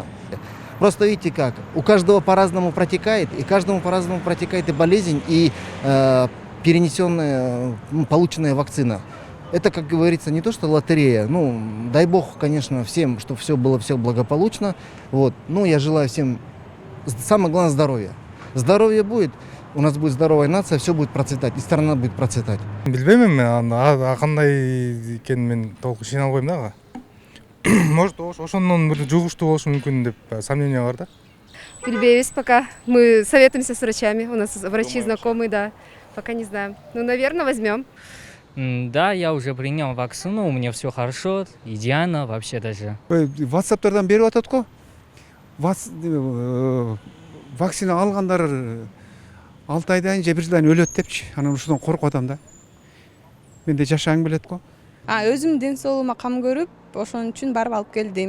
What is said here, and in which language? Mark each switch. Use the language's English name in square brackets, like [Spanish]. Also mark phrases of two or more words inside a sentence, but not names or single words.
[Russian] Просто видите как, у каждого по-разному протекает, и каждому по-разному протекает и болезнь, и перенесенная, полученная вакцина. Это, как говорится, не то что лотерея, ну, дай бог, конечно, всем, чтобы все было все благополучно. Вот. Ну, я желаю всем, самое главное, здоровья. Здоровье будет, у нас будет здоровая нация, все будет процветать, и страна будет процветать. [Kyrgyz] Билбейм эми кандай экенин мен толук ишене албайм да. Может, ошондон бир жугуштуу болушу мүмкүн деп сомнение бар да. Билбейбиз пока. [Russian] Мы советуемся с врачами. У нас врачи знакомые, да. Пока не знаем. Ну, наверное, возьмем. Да, я уже принял вакцину, у меня все хорошо, идеально вообще даже. [Kyrgyz] WhatsApp'тардан берип атат го. Вакцина алгандар 6 айдан же 1 жылдан өлөт депчи. Анан ушудан коркуп атам да. Менде жашаң билет го. Өзүм ден соолугума кам көрүп, ошон үчүн барып алып келдим.